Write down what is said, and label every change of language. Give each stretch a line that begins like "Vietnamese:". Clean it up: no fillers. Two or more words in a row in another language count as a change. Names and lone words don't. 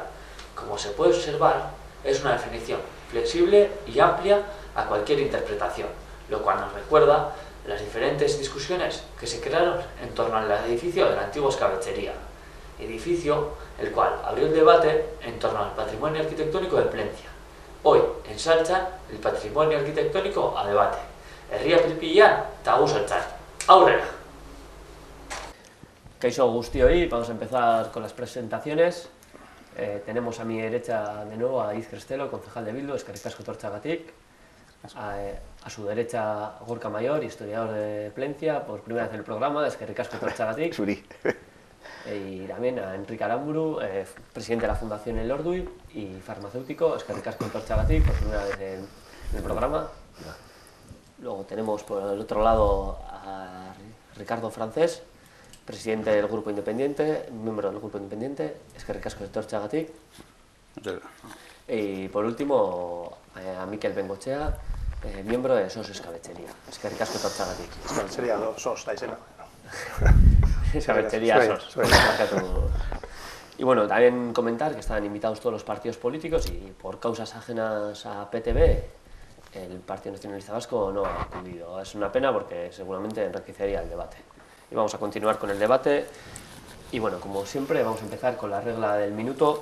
Spanish: Como se puede observar, es una definición flexible y amplia a cualquier interpretación, lo cual nos recuerda las diferentes discusiones que se crearon en torno al edificio de la antigua escabechería, edificio el cual abrió el debate en torno al patrimonio arquitectónico de Plencia. Hoy ensalzan el patrimonio arquitectónico a debate.
Basque: Herria Pilpillan, Tagu Saltzan. ¡Aurrera! Kaixo guztioi,
Spanish: vamos a empezar con las presentaciones. Tenemos a mi derecha de nuevo a Iz Crestelo, concejal de Bildu,
Basque: eskerrik asko etortzeagatik.
Spanish: A su derecha Gorka Mayor, historiador de Plencia, por primera vez en el programa,
Basque: eskerrik asko etortzeagatik.
Spanish: Y también a Enrique Aramburu, presidente de la Fundación El Orduy y farmacéutico,
Basque: eskerrik asko etortzeagatik,
Spanish: por primera vez en el programa. Luego tenemos por el otro lado a Ricardo Francés, presidente del Grupo Independiente, miembro del Grupo Independiente,
Basque: eskerrik asko etortzeagatik.
Spanish: Y por último a Mikel Bengochea, miembro de SOS Escabechería,
Basque: eskerrik asko etortzeagatik. Escabechería SOS, da izena. Escabechería SOS.
Spanish: Y bueno, también comentar que están invitados todos los partidos políticos y por causas ajenas a PTB, el Partido Nacionalista Vasco no ha acudido. Es una pena porque seguramente enriquecería el debate. Y vamos a continuar con el debate. Y bueno, como siempre, vamos a empezar con la regla del minuto.